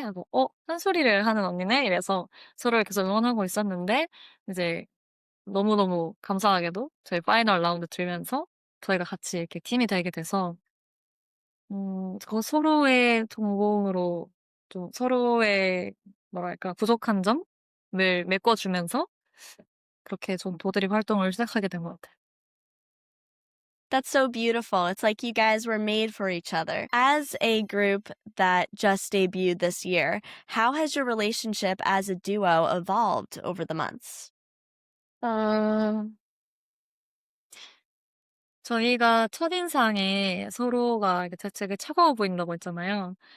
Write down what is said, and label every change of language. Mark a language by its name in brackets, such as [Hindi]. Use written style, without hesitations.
[Korean] 하고 판소리를 하는 언니네? 이래서 서로를 계속 응원하고 있었는데 이제 너무너무 감사하게도 저희 파이널 라운드 들면서 저희가 같이 이렇게 팀이 되게 돼서 서로의 전공으로 좀 서로의 뭐랄까 부족한 점을 메꿔주면서 그렇게 전 도드립 활동을 시작하게 된 것 같아요. [English] That's so beautiful. It's like you guys were made for each other. As a group that just debuted this year, how has your relationship as a duo evolved over the months? [Korean] 저희가 첫인상에 서로가 이렇게 되게 차가워 보인다고 했잖아요.